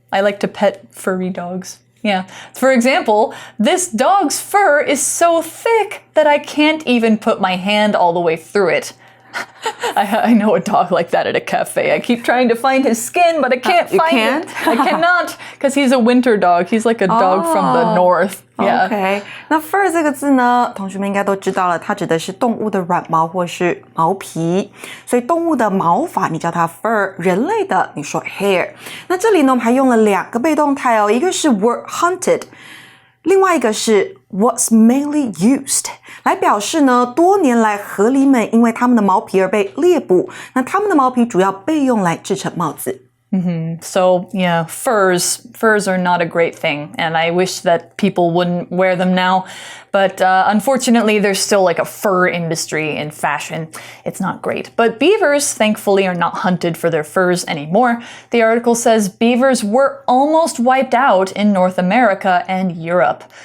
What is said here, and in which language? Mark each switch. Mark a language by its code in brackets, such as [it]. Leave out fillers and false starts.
[en] I like to pet furry dogs. Yeah. For example, this dog's fur is so thick that I can't even put my hand all the way through it. I know a dog like that at a cafe. I keep trying to find his skin, but I can't find it. I cannot, because he's a winter dog. He's like a dog from the north. Yeah. [zh] OK， 那 fur 这个字呢，同学们应该都知道了，它指的是动物的软毛或是毛皮。所以动物的毛发你叫它 fur， 人类的你说 hair。那这里呢，我们还用了2个被动态哦，一个是 [en] were hunted， [zh] 另外一个是 [en] was mainly used， [zh] 来表示呢，多年来河狸们因为它们的毛皮而被猎捕，那它们的毛皮主要被用来制成帽子。 [en] So, yeah, furs are not a great thing, and I wish that people wouldn't wear them now. But unfortunately, there's still like a fur industry in fashion. It's not great. But beavers, thankfully, are not hunted for their furs anymore. The article says beavers were almost wiped out in North America and Europe.